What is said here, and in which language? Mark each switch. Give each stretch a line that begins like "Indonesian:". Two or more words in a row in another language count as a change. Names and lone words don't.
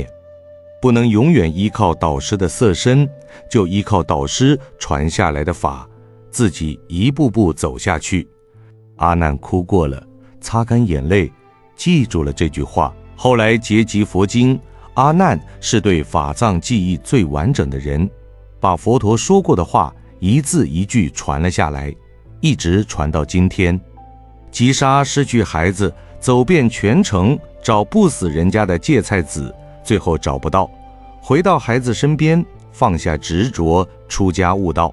Chinese: 不能永遠依靠導師的色身，就依靠導師傳下來的法，自己一步步走下去。阿難哭過了，擦乾眼淚，記住了這句話。後來結集佛經，阿難是對法藏記憶最完整的人，把佛陀說過的話一字一句傳了下來，一直傳到今天。吉沙失去孩子，走遍全城找不死人家的芥菜籽，最後找不到，回到孩子身邊，放下執着，出家悟道。